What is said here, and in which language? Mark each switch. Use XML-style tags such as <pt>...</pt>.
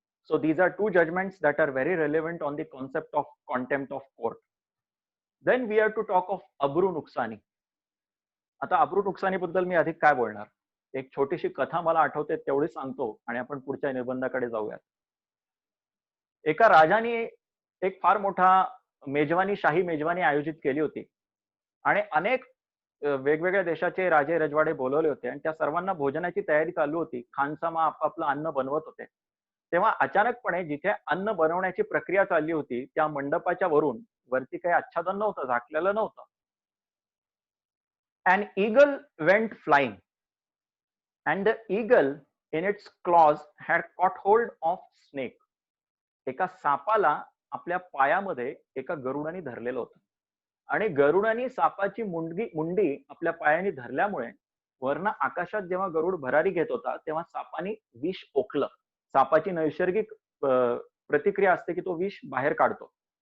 <en>So these are two judgments that are very relevant on the concept of contempt of court. Then we have to talk of अब्रू नुकसानी.</en> <mr>आता अब्रू नुकसानी बद्दल मी अधिक काय बोलणार. एक छोटीशी कथा मला आठवते तेवढी सांगतो आणि आपण पुढच्या निबंधाकडे जाऊयात. एका राजाने एक फार मोठा शाही मेजवानी आयोजित केली होती आणि अनेक वेगवेगळ्या देशाचे राजे रजवाडे बोलवले होते आणि त्या सर्वांना भोजनाची तयारी चालू होती. खानसामा आपापलं अन्न बनवत होते. तेव्हा अचानकपणे जिथे अन्न बनवण्याची प्रक्रिया चालली होती त्या मंडपाच्या वरती काही आच्छादन नव्हतं, झाकलेलं नव्हतं.</mr> <en>An eagle went flying and the eagle in its claws had caught hold of snake.</en> <mr>एका सापाला आपल्या पायामध्ये एका गरुडाने धरलेलं होतं आणि गरुडाने सापाची मुंडी आपल्या पायाने धरल्यामुळे वरनं आकाशात जेव्हा गरुड भरारी घेत होता तेव्हा सापाने विष ओकलं. सापाची नैसर्गिक प्रतिक्रिया असते की तो विष बाहेर काढतो.</mr>